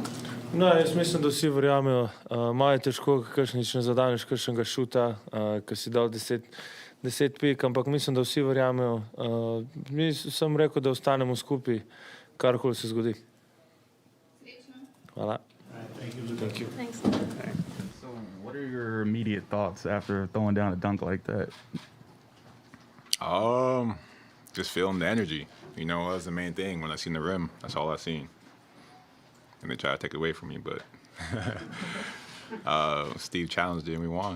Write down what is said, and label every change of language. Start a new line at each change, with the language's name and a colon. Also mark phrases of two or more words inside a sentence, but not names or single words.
Slovenian: No, jaz mislim, da vsi verjamejo. Malo je težko, kakšnič ne zadaneš kakšnega šuta, ki si dal 10 pik, ampak mislim, da vsi verjamejo. Mi sem rekel, da ostanemo skupaj, karkoli se zgodi. Hvala.
English: Thank you. Thanks. So, what are your immediate thoughts after throwing down a dunk like that? Just feeling the energy. That was the main thing. When I seen the rim, that's all I seen. And they tried to take it away from me, but Steve challenged it and we won.